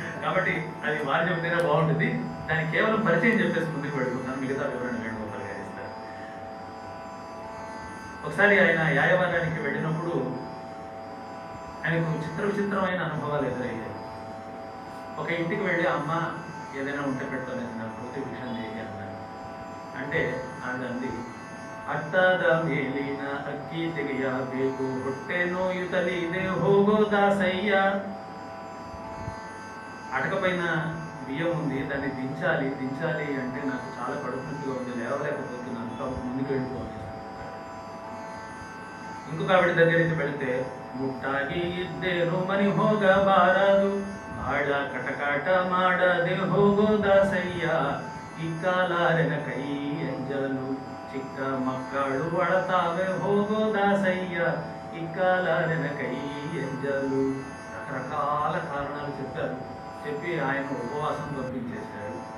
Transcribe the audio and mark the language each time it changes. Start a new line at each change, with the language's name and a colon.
Telugu: కాబట్టి అది వారు చెబితేనే బాగుంటుంది. దాన్ని కేవలం పరిచయం చెప్పేసి ముందుకు వెళ్ళిపోతాను, మిగతా వివరణ వేణుగోపాల్ గారు ఇస్తారు. ఒకసారి ఆయన యాయవరానికి వెళ్ళినప్పుడు ఆయనకు విచిత్రమైన అనుభవాలు ఎదురయ్యాయి. ఒక ఇంటికి వెళ్ళి అమ్మ ఏదైనా ఉంటే పెట్టుకునేది నా ప్రతి విషయం చేయి అన్నారు. అంటే ఆడంది
Kannada: ಅಟ್ಟದ ಮೇಲಿನ ಅಕ್ಕಿ ತೆಗೆಯಬೇಕು, ಹೊಟ್ಟೆ ನೋಯುತ್ತಲಿದೆ ಹೋಗೋ ದಾಸಯ್ಯ.
Telugu: అటకపైన బియ్యం ఉంది, దాన్ని దించాలి అంటే నాకు చాలా కడుపునొప్పిగా ఉంది, లేవలేకపోతున్నాను, కాబట్టి ముందుకు వెళ్ళిపోవాలి. ఇంకొక ఆవిడ దగ్గరికి వెళితే
Kannada: ಮುಟ್ಟಾಗಿ ಇದ್ದೇನು ಮನಿ ಹೋಗಬಾರದು, ಬಾಳ ಕಟಕಾಟ ಮಾಡದೆ ಹೋಗೋ ದಾಸಯ್ಯ. ಇಕ್ಕಾಲಾರೆನ ಕೈ ಎಂಜಲು ಚಿಕ್ಕ ಮಕ್ಕಳು ಅಳತಾವೆ ಹೋಗೋ ದಾಸಯ್ಯ. ఇక్కాలారెన కై ఎంజలు.
Telugu: రకరకాల కారణాలు చెప్పి ఆయన ఉపవాసం పంపించేశాడు.